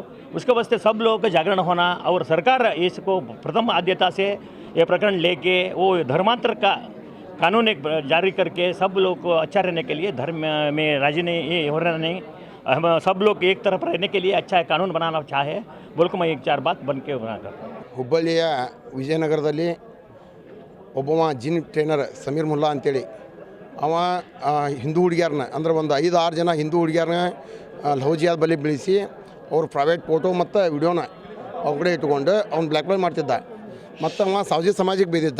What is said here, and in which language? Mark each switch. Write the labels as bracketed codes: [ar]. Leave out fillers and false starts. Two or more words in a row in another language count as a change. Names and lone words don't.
[hi] उसके वास्ते सब लोगों का जागरण होना और सरकार इसको प्रथम आद्यता से ये प्रकरण लेके वो धर्मांतर का कानून एक जारी करके सब लोग को अच्छा रहने के लिए धर्म में राजी नहीं ये हो रहा नहीं, हम सब लोग एक तरफ रहने के लिए अच्छा कानून बनाना चाहे बोल को मैं 1-4 बात बन के बनाकर [kn] ಹುಬ್ಬಳ್ಳಿಯ ವಿಜಯನಗರದಲ್ಲಿ ಒಬ್ಬವ [en] gym trainer [kn] ಸಮೀರ್ ಮುಲ್ಲಾ ಅಂತೇಳಿ ಅವ ಹಿಂದೂ ಹುಡುಗಿಯರನ್ನ ಅಂದ್ರೆ ಒಂದು 5-6 ಜನ ಹಿಂದೂ ಹುಡುಗಿಯರನ್ನ [en] love jihad [kn] ಬಲಿ ಬೀಳಿಸಿ ಅವ್ರ [en] private photo [kn] ಮತ್ತು ವಿಡಿಯೋನ ಅವ್ರ ಕಡೆ ಇಟ್ಕೊಂಡು ಅವ್ನು ಬ್ಲ್ಯಾಕ್ಮೇಲ್ ಮಾಡ್ತಿದ್ದ ಮತ್ತು ಅವ ಸಾವಜಿ ಸಮಾಜಕ್ಕೆ ಬೈದಿದ್ದ.